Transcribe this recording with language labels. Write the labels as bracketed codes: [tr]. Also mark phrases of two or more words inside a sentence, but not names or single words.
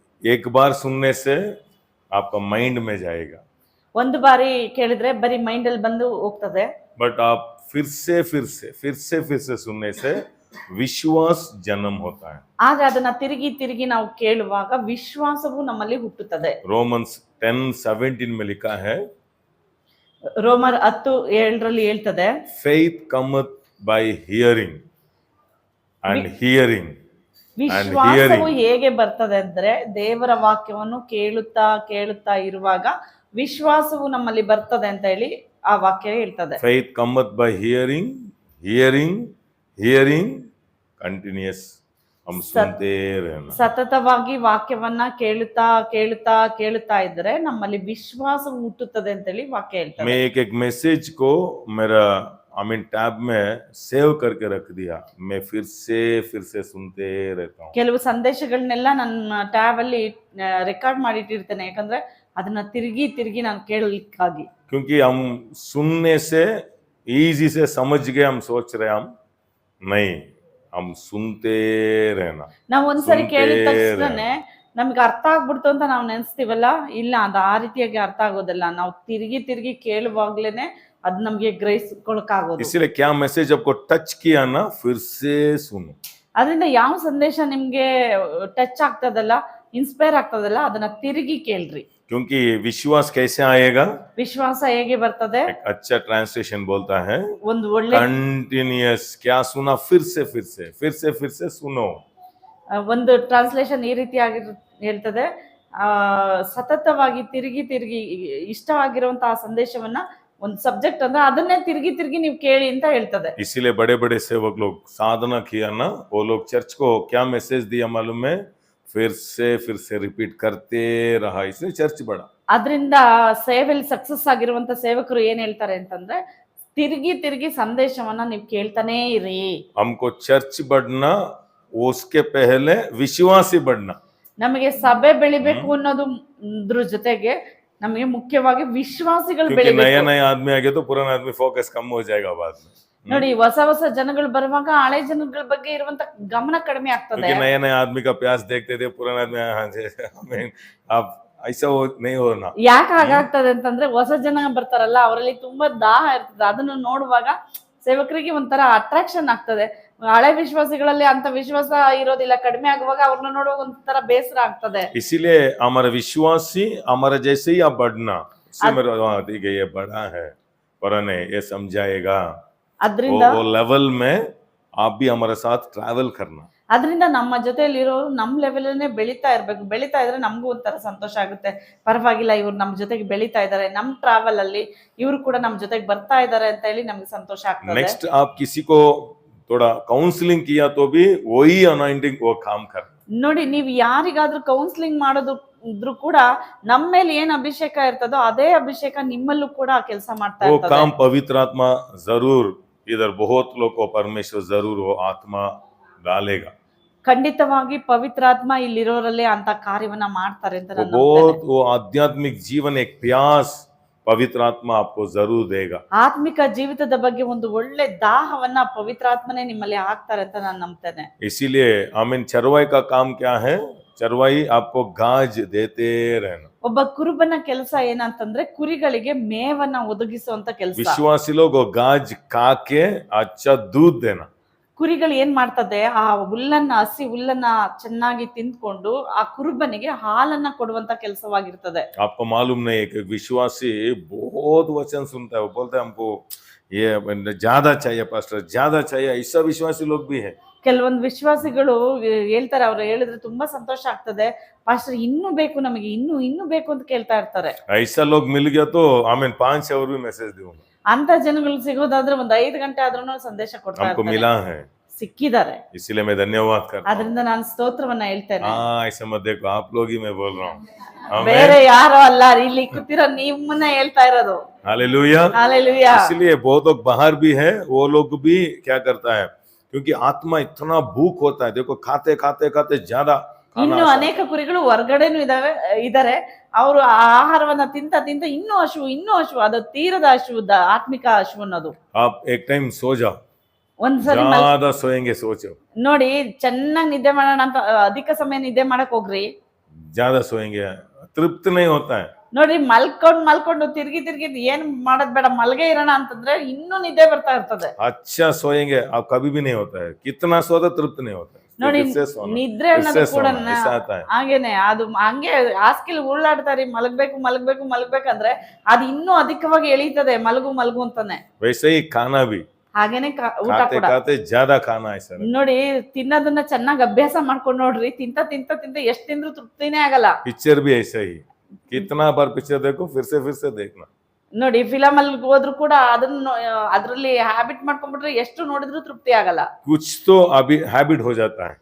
[hi] एक बार सुनने से आपका माइंड में जाएगा, [kn] ಒಂದು ಬಾರಿ ಕೇಳಿದ್ರೆ ಬರೀ ಮೈಂಡ್ ಅಲ್ಲಿ ಬಂದು ಹೋಗ್ತದೆ. [hi] बट आप फिर से सुनने से विश्वास जन्म होता है. [kn] ಆದ್ರೆ ಅದನ್ನ ತಿರುಗಿ ತಿರುಗಿ ನಾವು ಕೇಳುವಾಗ ವಿಶ್ವಾಸವು ನಮ್ಮಲ್ಲಿ ಹುಟ್ಟುತ್ತದೆ. [hi] रोमन्स 10:17 में लिखा है, [kn] ರೋಮರ್ 10:7 ಹೇಳ್ತದೆ, [en] faith cometh by hearing and hearing and [kn] ವಿಶ್ವಾಸವು [en] hearing. [kn] ಹೇಗೆ ಬರ್ತದೆ ಅಂದ್ರೆ ದೇವರ ವಾಕ್ಯವನ್ನು ಕೇಳುತ್ತಾ ಕೇಳುತ್ತಾ ಇರುವಾಗ ವಿಶ್ವಾಸವು ನಮ್ಮಲ್ಲಿ ಬರ್ತದೆ ಅಂತ ಹೇಳಿ ಆ ವಾಕ್ಯ ಹೇಳ್ತದೆ. [en] Faith cometh by hearing, hearing, hearing, continuous. [hi] हम सुनते रहना. [kn] ಸತತವಾಗಿ ವಾಕ್ಯವನ್ನ ಕೇಳುತ್ತಾ ಕೇಳುತ್ತಾ ಕೇಳುತ್ತಾ ಇದ್ರೆ ನಮ್ಮಲ್ಲಿ ವಿಶ್ವಾಸವು ಹುಟ್ಟುತ್ತದೆ ಅಂತ ಹೇಳಿ ವಾಕ್ಯ ಹೇಳ್ತದೆ. [hi] मैं एक मैसेज को मेरा टैब में सेव करके रख दिया, मैं फिर से सुनते रहता हूँ. [kn] ಕೆಲವು ಸಂದೇಶಗಳನ್ನೆಲ್ಲ ನನ್ನ ಟ್ಯಾಬ್ ಅಲ್ಲಿ ರೆಕಾರ್ಡ್ ಮಾಡಿಟ್ಟಿರ್ತೇನೆ, ಯಾಕಂದ್ರೆ ಅದನ್ನ ತಿರುಗಿ ತಿರುಗಿ ನಾನು ಕೇಳಲಿಕ್ಕಾಗಿ. [hi] क्योंकि हम सुनने से इजी से समझ गए, हम सोच रहे हम नहीं, हम सुनते रहना. [kn] ನಾವು ಒಂದ್ಸರಿ ಸುಮ್ನೆ ಕೇಳಿದ ತಕ್ಷಣನೇ ನಮ್ಗೆ ಅರ್ಥ ಆಗ್ಬಿಡ್ತು ಅಂತ ನಾವು ನೆನ್ಸ್ತೀವಲ್ಲ, ಇಲ್ಲ ಅದು ಆ ರೀತಿಯಾಗಿ ಅರ್ಥ ಆಗೋದಿಲ್ಲ. ನಾವು ತಿರುಗಿ ತಿರುಗಿ ಕೇಳುವಾಗ್ಲೇನೆ ಅದು ನಮ್ಗೆ ಗ್ರಹಿಸ್ಕೊಳಕ್ಕಾಗೋದು. [hi] इसलिए क्या मैसेज आपको टच किया ना, फिर से सुनो. [kn] ಅದರಿಂದ ಯಾವ ಸಂದೇಶ ನಿಮ್ಗೆ ಟಚ್ ಆಗ್ತದಲ್ಲ, ಇನ್ಸ್ಪೈರ್ ಆಗ್ತದಲ್ಲ, ಅದನ್ನ ತಿರುಗಿ ಕೇಳ್ರಿ. [hi] क्योंकि विश्वास कैसे आएगा? [kn] ವಿಶ್ವಾಸ ಹೇಗೆ ಬರ್ತದೆ? [hi] एक अच्छा ट्रांसलेशन बोलता है, [kn] ಒಂದು ಒಳ್ಳೆ [hi] कंटिन्यूअस. क्या सुना? फिर से सुनो. [kn] ಒಂದು ಟ್ರಾನ್ಸ್ಲೇಷನ್ ಈ ರೀತಿಯಾಗಿ ಹೇಳ್ತದೆ, ಸತತವಾಗಿ ತಿರುಗಿ ತಿರುಗಿ ಇಷ್ಟವಾಗಿರುವಂತಹ ಸಂದೇಶವನ್ನ, ಒಂದು ಸಬ್ಜೆಕ್ಟ್ ಅಂದ್ರೆ ಅದನ್ನೇ ತಿರುಗಿ ತಿರುಗಿ ನೀವು ಕೇಳಿ ಅಂತ ಹೇಳ್ತದೆ. [hi] इसीलिए बड़े बड़े सेवक लोग साधना किया ना, वो लोग चर्च को क्या मैसेज दिया मालूम है? फिर से रिपीट करते रहा, इसलिए चर्च बढ़ा. [kn] ಅದರಿಂದ ಸೇವೆಯಲ್ಲಿ ಸಕ್ಸಸ್ ಆಗಿರುವಂತ ಸೇವಕರು ಏನ್ ಹೇಳ್ತಾರೆ ಅಂತಂದ್ರೆ, ತಿರುಗಿ ತಿರುಗಿ ಸಂದೇಶವನ್ನ ನೀವು ಕೇಳ್ತಾನೆ ಇರಿ. [hi] हमको चर्च बढ़ना, उसके पहले विश्वासी बढ़ना. [kn] ನಮಗೆ ಸಭೆ ಬೆಳಿಬೇಕು ಅನ್ನೋದ್ರ ಜೊತೆಗೆ ನಮಗೆ ಮುಖ್ಯವಾಗಿ ವಿಶ್ವಾಸಿಗಳು [hi] क्योंकि नया [kn] ಬೆಳಿಬೇಕು. [hi] नया आदमी आ गया तो पुराना आदमी फोकस कम हो जाएगा बाद में. [kn] ನೋಡಿ, ಹೊಸ ಹೊಸ ಜನಗಳು ಬರುವಾಗ ಹಳೆ ಜನಗಳ ಬಗ್ಗೆ ಇರುವಂತ ಗಮನ ಕಡಿಮೆ ಆಗ್ತದೆ. [hi] क्योंकि नया नया आदमी का प्यास देखते थे, पुराना आदमी हाँ जी हमें आप ऐसा नहीं होना. [kn] ಯಾಕೆ ಹಾಗಾಗ್ತದೆ ಅಂತಂದ್ರೆ, ಹೊಸ ಜನ ಬರ್ತಾರಲ್ಲ, ಅವರಲ್ಲಿ ತುಂಬಾ ದಾಹ ಇರ್ತದೆ. ಅದನ್ನು ನೋಡುವಾಗ ಸೇವಕರಿಗೆ ಒಂಥರ ಅಟ್ರಾಕ್ಷನ್ ಆಗ್ತದೆ. ಹಳೆ ವಿಶ್ವಾಸಿಗಳಲ್ಲಿ ಅಂತ ವಿಶ್ವಾಸ ಇರೋದಿಲ್ಲ, ಕಡಿಮೆ ಆಗುವಾಗ ಅವ್ರನ್ನ ನೋಡುವಾಗ ಒಂಥರ ಬೇಸರ ಆಗ್ತದೆ. [hi] इसीलिए हमारा विश्वासी हमारा जैसे ही आप बढ़ना, ठीक है ये बड़ा है, पुराने ये समझाएगा, [kn] ಅದ್ರಿಂದ [hi] वो लेवल में आप भी हमारे साथ ट्रैवल करना. [kn] ಅದರಿಂದ ನಮ್ಮ ಜೊತೆಯಲ್ಲಿರೋರು ನಮ್ಮ ಲೆವೆಲ್ನೇ ಬೆಳೀತಾ ಇರ್ಬೇಕು. ಬೆಳೀತಾ ಇದ್ರೆ ನಮಗೂ ಒಂಥರ ಸಂತೋಷ ಆಗುತ್ತೆ. ಪರವಾಗಿಲ್ಲ, ಇವ್ರು ನಮ್ಮ ಜೊತೆಗೆ ಬೆಳೀತಾ ಇದ್ದಾರೆ, ನಮ್ಮ ಟ್ರಾವೆಲ್ ಅಲ್ಲಿ ಇವರು ಕೂಡ ನಮ್ಮ ಜೊತೆಗೆ ಬರ್ತಾ ಇದ್ದಾರೆ ಅಂತ ಹೇಳಿ ನಮ್ಗೆ ಸಂತೋಷ ಆಗ್ತದೆ. [hi] नेक्स्ट आप किसी को थोड़ा काउंसलिंग किया तो भी वही अनॉइंटिंग वो काम कर. [kn] ನೋಡಿ, ನೀವು ಯಾರಿಗಾದ್ರೂ ಕೌನ್ಸಿಲಿಂಗ್ ಮಾಡೋದು ಇದ್ರೂ ಕೂಡ ನಮ್ಮ ಮೇಲೆ ಏನ್ ಅಭಿಷೇಕ ಇರ್ತದೋ ಅದೇ ಅಭಿಷೇಕ ನಿಮ್ಮಲ್ಲೂ ಕೂಡ ಕೆಲಸ ಮಾಡ್ತಾ [hi] वो [kn] ಇರ್ತದೆ. [hi] काम पवित्र आत्मा जरूर, इधर बहुत लोग को परमेश्वर जरूर वो आत्मा डालेगा. [kn] ಖಂಡಿತವಾಗಿ ಪವಿತ್ರಾತ್ಮ ಇಲ್ಲಿರೋರಲ್ಲಿ ಅಂತ ಕಾರ್ಯವನ್ನ ಮಾಡ್ತಾರೆ ಅಂತ [hi] वो [kn] ನಾನು ನಂಬ್ತೇನೆ. [hi] बहुत वो आध्यात्मिक जीवन एक प्यास पवित्र आत्मा आपको जरूर देगा. [kn] ಆತ್ಮಿಕ ಜೀವಿತದ ಬಗ್ಗೆ ಒಂದು ಒಳ್ಳೆ ದಾಹವನ್ನ ಪವಿತ್ರಾತ್ಮನೇ ನಿಮ್ಮಲ್ಲಿ ಹಾಕ್ತಾರೆ ಅಂತ ನಾನು ನಂಬ್ತೇನೆ. [hi] इसीलिए आमीन. चरवाई का काम क्या है? चरवाई आपको गाज देते रहना. [kn] ಒಬ್ಬ ಕುರುಬನ ಕೆಲಸ ಏನಂತಂದ್ರೆ ಕುರಿಗಳಿಗೆ ಮೇವನ್ನ ಒದಗಿಸುವಂತ ಕೆಲಸ. [hi] विश्वासी लोग वो गाज खा के अच्छा दूध देना. [kn] ಕುರಿಗಳು ಏನ್ ಮಾಡ್ತದೆ, ಆ ಹುಲ್ಲನ್ನ, ಹಸಿ ಹುಲ್ಲನ್ನ ಚೆನ್ನಾಗಿ ತಿಂದ್ಕೊಂಡು ಆ ಕುರುಬನಿಗೆ ಹಾಲನ್ನ ಕೊಡುವಂತ ಕೆಲಸವಾಗಿರ್ತದೆ. [hi] आपको मालूम नहीं है कि विश्वासी बहुत वचन सुनता है, वो बोलता है हमको ये ज्यादा चाहिए पास्टर, ज्यादा चाहिए, ऐसा विश्वासी लोग भी है. [kn] ಕೆಲವೊಂದು ವಿಶ್ವಾಸಿಗಳು ಹೇಳ್ತಾರೆ, ಅವ್ರು ಹೇಳಿದ್ರೆ ತುಂಬಾ ಸಂತೋಷ ಆಗ್ತದೆ, ಪಾಸ್ಟರ್ ಇನ್ನೂ ಬೇಕು ನಮಗೆ, ಇನ್ನೂ ಬೇಕು ಅಂತ ಕೇಳ್ತಾ ಇರ್ತಾರೆ. [hi] ऐसा लोग मिल गया तो आमीन 5 आवर भी मैसेज दूंगा. [kn] ಅಂತ ಜನಗಳು ಸಿಗೋದಾದ್ರೆ ಒಂದು 5 ಗಂಟೆ ಆದ್ರೂ ಸಂದೇಶ ಕೊಡ್ತಾ [hi] हमको [kn] ಇರ್ತಾರೆ. [hi] मिला है, [kn] ಸಿಕ್ಕಿದ್ದಾರೆ. [hi] इसलिए मैं धन्यवाद करता हूँ. [kn] ಅದರಿಂದ ನಾನು ಸ್ತೋತ್ರವನ್ನ ಹೇಳ್ತೇನೆ. [hi] हाँ ऐसा मत देखो, आप लोग ही मैं बोल रहा हूँ. [kn] ಬೇರೆ ಯಾರೋ ಅಲ್ಲ, ಇಲ್ಲಿ ಕೂತಿರೋ ನಿಮ್ಮನ್ನ ಹೇಳ್ತಾ ಇರೋದು. [hi] हालेलुया. हालेलुया. इसलिए बहुत लोग बाहर भी है, वो लोग भी क्या करता है, क्योंकि आत्मा इतना भूख होता है. देखो खाते खाते खाते ज्यादा [kn] ಇನ್ನು ಅನೇಕ ಕುರಿಗಳು ಹೊರಗಡೆನೂ ಇದಾರೆ. ಅವರು ಆಹಾರವನ್ನ ತಿಂತ ತಿಂತ ಇನ್ನೂ ಹಶು, ಅದು ತೀರದ ಹಶು, ಆತ್ಮಿಕ ಹಶು ಅನ್ನೋದು. [hi] आप एक टाइम सो जाओ, [kn] ಒಂದ್ಸರಿ [hi] ज्यादा सोएंगे सोचो, [kn] ನೋಡಿ, ಚೆನ್ನಾಗಿ ನಿದ್ದೆ ಮಾಡೋಣ ಅಂತ ಅಧಿಕ ಸಮಯ ನಿದ್ದೆ ಮಾಡಕ್ ಹೋಗ್ರಿ, [hi] ज्यादा सोएंगे तृप्त नहीं होता है। [kn] ನೋಡ್ರಿ ಮಲ್ಕೊಂಡು ತಿರ್ಗಿ ಏನ್ ಮಾಡೋದ್ ಬೇಡ ಮಲ್ಗೆ ಇರೋಣ ಅಂತಂದ್ರೆ ಇನ್ನೂ ನಿದ್ದೆ ಬರ್ತಾ ಇರ್ತದೆ. [hi] अच्छा सोएंगे आप कभी भी नहीं होता है, कितना सोता तृप्त नहीं होता है। [kn] ನೋಡಿ [hi] फिर से सोना, [kn] ನಿದ್ರೆ [hi] फिर [kn] ಅನ್ನೋದು [hi] से [kn] ಕೂಡ [hi] सोना, ऐसा आता है। [kn] ಹಾಗೇನೆ ಅದು ಹಂಗೆ ಹಾಸಿಗೆಲಿ ಉಳ್ಳಾಡ್ತಾರಿ ಮಲಗ್ಬೇಕಂದ್ರೆ ಅದು ಇನ್ನೂ ಅಧಿಕವಾಗಿ ಎಳೀತದೆ ಮಲಗು ಅಂತಾನೆ. [hi] वैसे ही खाना भी [kn] ಹಾಗೇನೆ ಊಟ [hi] खाते [kn] ಕೂಡ [hi] खाते ज्यादा खाना ऐसा रहता है। [kn] ನೋಡಿ ತಿನ್ನೋದನ್ನ ಚೆನ್ನಾಗಿ ಅಭ್ಯಾಸ ಮಾಡ್ಕೊಂಡು ನೋಡ್ರಿ, ತಿಂತ ಎಷ್ಟ್ ತಿಂದ್ರು ತೃಪ್ತಿನೇ ಆಗಲ್ಲ. [hi] पिक्चर भी ऐसा ही, कितना बार पिक्चर देखो फिर से देखना। [kn] ನೋಡಿ ಫಿಲಮ್ ಅಲ್ಲಿ ಹೋದ್ರು ಕೂಡ ಅದನ್ನ ಅದ್ರಲ್ಲಿ ಹ್ಯಾಬಿಟ್ ಮಾಡ್ಕೊಂಡ್ಬಿಟ್ರೆ ಎಷ್ಟು ನೋಡಿದ್ರು ತೃಪ್ತಿ ಆಗಲ್ಲ. [hi] कुछ तो अभी हैबिट हो जाता है,